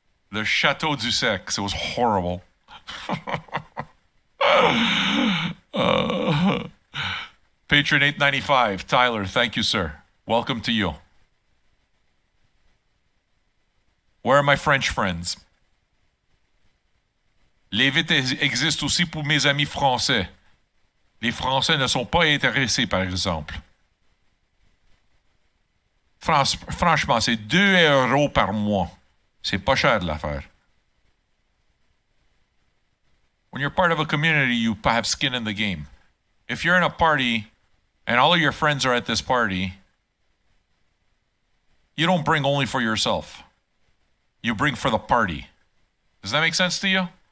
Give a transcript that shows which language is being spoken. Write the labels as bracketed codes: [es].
[en] The Chateau du Sex. It was horrible. Patron $8.95. Tyler, thank you, sir. Welcome to you. Where are my French friends? [fr] Les vites existent aussi pour mes amis français. Les Français ne sont pas intéressés, par exemple. Franchement, c'est 2 € par mois. C'est pas cher l'affaire. [en] When you're part of a community, you have skin in the game. If you're in a party and all of your friends are at this party, you don't bring only for yourself. You bring for the party. Does that make sense to you?